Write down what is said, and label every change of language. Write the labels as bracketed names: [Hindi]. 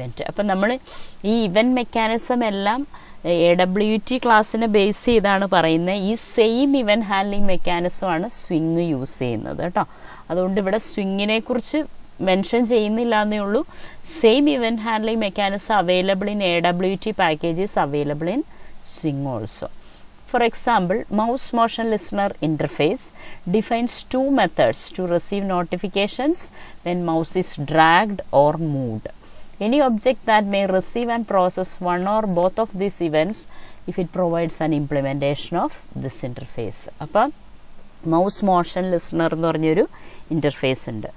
[Malayalam] അപ്പം നമ്മൾ ഈ ഇവൻറ്റ് മെക്കാനിസം എല്ലാം AWT ക്ലാസ്സിനെ ബേസ് ചെയ്താണ് പറയുന്നത്. ഈ same event handling മെക്കാനിസമാണ് swing use ചെയ്യുന്നത് കേട്ടോ. അതുകൊണ്ട് ഇവിടെ സ്വിങ്ങിനെ കുറിച്ച് മെൻഷൻ ചെയ്യുന്നില്ല എന്നേ ഉള്ളൂ. [English] Same event handling mechanism available in AWT packages available in Swing also. For example, mouse motion listener interface defines two methods to receive notifications when mouse is dragged or moved. Any object that may receive and process one or both of these events if it provides an implementation of this interface. [Malayalam] അപ്പം mouse motion listener എന്ന് പറഞ്ഞൊരു interface ഉണ്ട്.